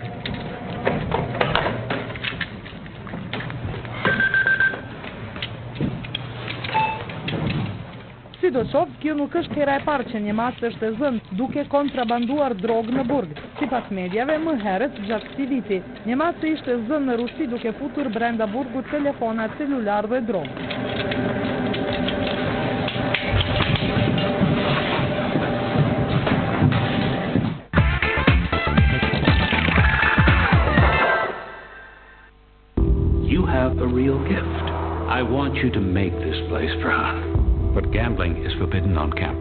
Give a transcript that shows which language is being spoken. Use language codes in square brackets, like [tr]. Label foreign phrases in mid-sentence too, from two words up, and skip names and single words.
[sq] Sidoqoftë, kjo nuk është hera e parë që një masë është e zënë duke kontrabanduar drogë në burg. Sipas mediave, më herët gjatë këtij viti, një masë ishte zënë në Rusi duke futur brenda burgut telefona celular dhe drogë. [en] You have a real gift. I want you to make this place proud. But gambling is forbidden on campus.